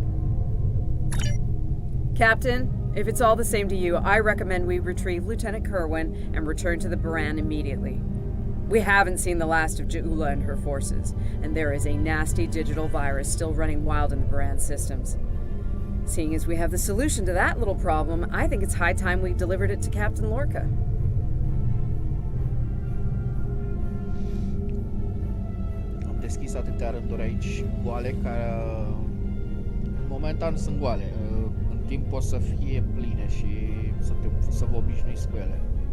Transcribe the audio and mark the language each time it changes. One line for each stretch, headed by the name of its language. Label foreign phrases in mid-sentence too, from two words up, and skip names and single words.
English: Captain, if it's all the same to you, I recommend we retrieve Lieutenant Kerwin and return to the Baran immediately. We haven't seen the last of Ja'ula and her forces, and there is a nasty digital virus still running wild in the Baran systems. Seeing as we have the solution to that little problem, I think it's high time we delivered it to Captain Lorca.
Romanian: Am deschis atâtea rânduri aici goale care momentan sunt goale. În timp o să fie pline și să vă obișnuiți cu ele.